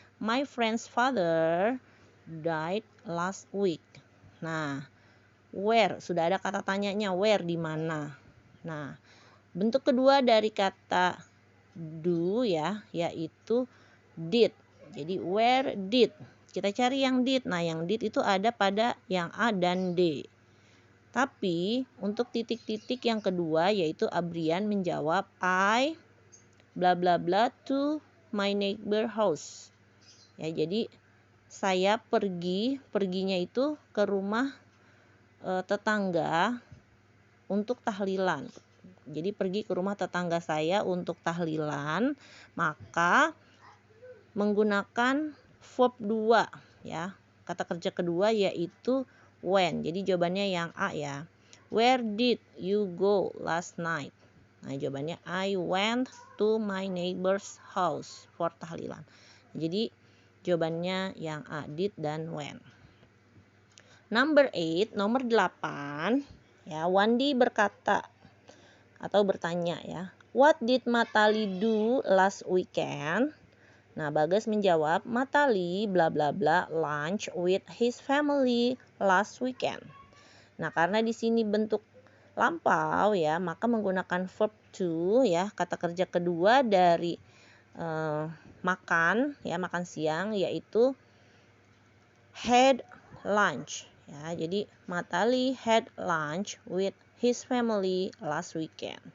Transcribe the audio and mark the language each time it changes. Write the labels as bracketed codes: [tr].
[en] My friend's father died last week. [id] Nah, where, sudah ada kata tanyanya, where, di mana. Nah, bentuk kedua dari kata do ya, yaitu did. Jadi where did. Kita cari yang did. Nah, yang did itu ada pada yang A dan D. Tapi untuk titik-titik yang kedua yaitu Abrian menjawab [en] I bla bla bla to my neighbor house. [id] Ya, jadi saya perginya itu ke rumah tetangga untuk tahlilan. Jadi pergi ke rumah tetangga saya untuk tahlilan, maka menggunakan verb 2 ya. Kata kerja kedua yaitu when. Jadi jawabannya yang A ya. [en] Where did you go last night? [id] Nah, jawabannya [en] I went to my neighbor's house for tahlilan. [id] Jadi jawabannya yang A, did dan when. [en] Number 8, [id] nomor 8 ya, Wandi berkata atau bertanya ya. [en] What did Matali do last weekend? [id] Nah, Bagas menjawab, [en] Matali bla bla bla lunch with his family last weekend. [id] Nah, karena di sini bentuk lampau ya, maka menggunakan verb to ya, kata kerja kedua dari makan ya, makan siang, yaitu [en] had lunch [id] ya. [en] Jadi Matali had lunch with his family last weekend.